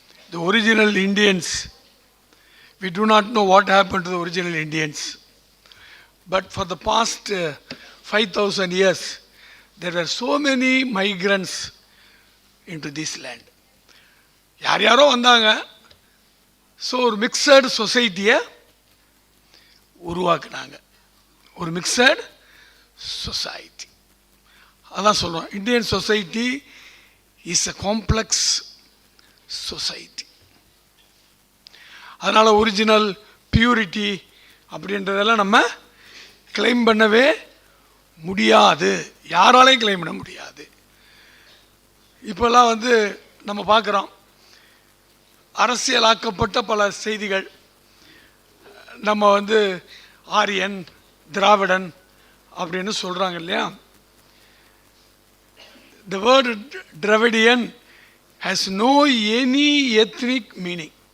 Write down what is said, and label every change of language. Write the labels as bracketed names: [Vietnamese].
[English] The original Indians, we do not know what happened to the original Indians. But for the past 5,000 years, there were so many migrants into this land. [Tamil] யாரோ வந்தாங்க. So ஒரு mixed சொசைட்டியை உருவாக்குனாங்க. ஒரு mixed society. அதான் சொல்கிறோம், [English] Indian society is a complex society. [Tamil] அதனால் original purity அப்படின்றதெல்லாம் நம்ம கிளைம் பண்ணவே முடியாது. யாராலையும் கிளைம் பண்ண முடியாது. இப்போல்லாம் நம்ம பார்க்குறோம், அரசியலாக்கப்பட்ட பல செய்திகள். நம்ம ஆரியன், திராவிடன் அப்படின்னு சொல்கிறாங்க இல்லையா? [English] The word Dravidian has no any ethnic meaning.